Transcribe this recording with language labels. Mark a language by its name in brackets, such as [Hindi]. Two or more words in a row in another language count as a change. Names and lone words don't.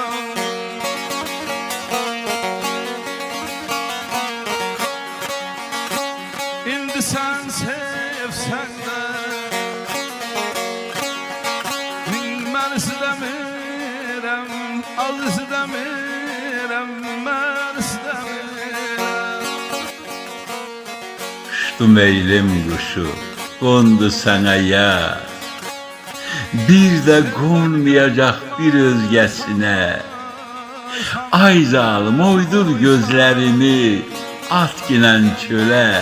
[Azerbaijani] İndi sen sevsən də mən istəmirəm, az istəmirəm, mən istəmirəm. [Turkish] Uçtu meylim kuşu, kondu sana ya. Bir de konmayacak bir özgesine. Ay zalim oydur gözlerini, at ginen çöle.